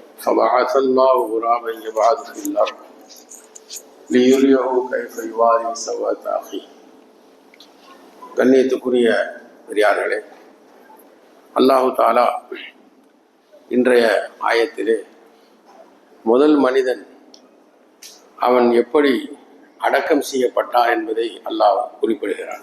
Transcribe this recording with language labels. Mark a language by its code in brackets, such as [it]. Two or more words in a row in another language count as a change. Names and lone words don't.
[ar] فبعث الله غرابا يبعث في الأرض ليريه كيف يواري سوءة أخيه. [ta] கண்ணியத்துக்குரிய பெரியார்களே, [ar] الله تعالى [ta] இன்றைய ஆயத்திலே முதல் மனிதன் அவன் எப்படி அடக்கம் செய்யப்பட்டான் என்பதை அல்லாஹ் குறிப்பிடுகிறான்.